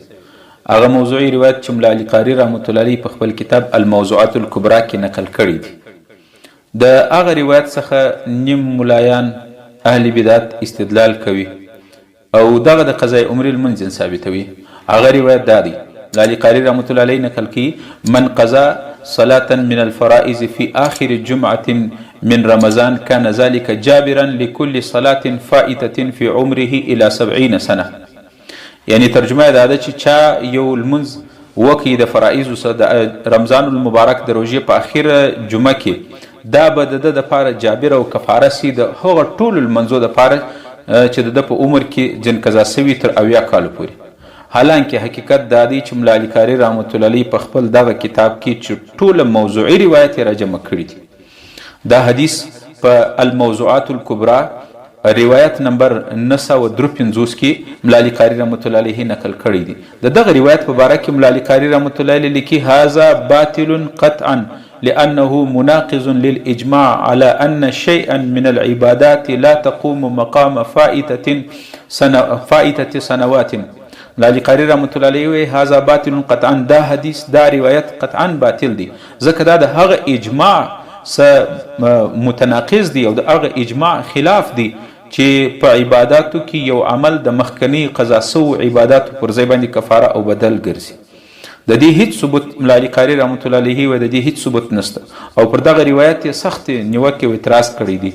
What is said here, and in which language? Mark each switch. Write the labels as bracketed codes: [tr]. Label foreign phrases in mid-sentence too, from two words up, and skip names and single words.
[ps] هغه موضوعي روایت چې ملا علي قاري رحمت الله علیه په خپل کتاب الموضوعات الکبرا کې نقل کړی دی. د هغه روایت څخه نیم ملایان اهل بدعت استدلال کوي او دغه د قضاء عمري لمنځ ثابتوي. هغه روایت دا دی، علي قاري رحمت الله علیه نقل کی [ar] من قضا صلاة من الفرائض في آخر جمعة من رمضان كان ذلك جابرا لكل صلاة فائتة في عمره إلى 70 سنة. [ps] یعنی ترجمه دا ده چې چا یو لمونځ وکړي د فرائضو د رمضان المبارک د روژې په اخره جمعه کې، دا به د ده دپاره جابر او کفاره سي د هغه ټولو لمنځو دپاره چې د ده په عمر کې جن قضا سوي تر 80 کالو پورې. حالانکه حقیقت دا دی چې ملا علي قاري رحمت الله علیه په خپل دغه کتاب کې چې ټوله موضوعي روایت یې راجمع کړي دي. دا حدیث په الموضوعات الکبرا روایت نمبر 953 کې ملا علي قاري رحمت الله علیه نقل کړی دی. د دغه روایت په باره کې ملا علي قاري رحمت الله علیه لیکي [ar] هذا باطل قطعا لأنه مناقض للإجماع على أن شيئا من العبادات لا تقوم مقام فائتة سنوات. [ps] علي قاري رحمت الله علیه [ar] هذا باطل قطعا، [ps] دا حدیث دا روایت قطعا باطل دی ځکه دا د هغه اجماع سره متناقض دی او د هغه اجماع خلاف دی چې په عباداتو کې یو عمل د مخکنی قضا سو عباداتو پر ځای باندې کفاره او بدل ګرځي. د دې هیڅ ثبوت ملا علي قاري رحمت الله علیه و د دې هیڅ ثبوت نشته او پر دغه روایت یې سخت نیوکه او اعتراض کړی دی.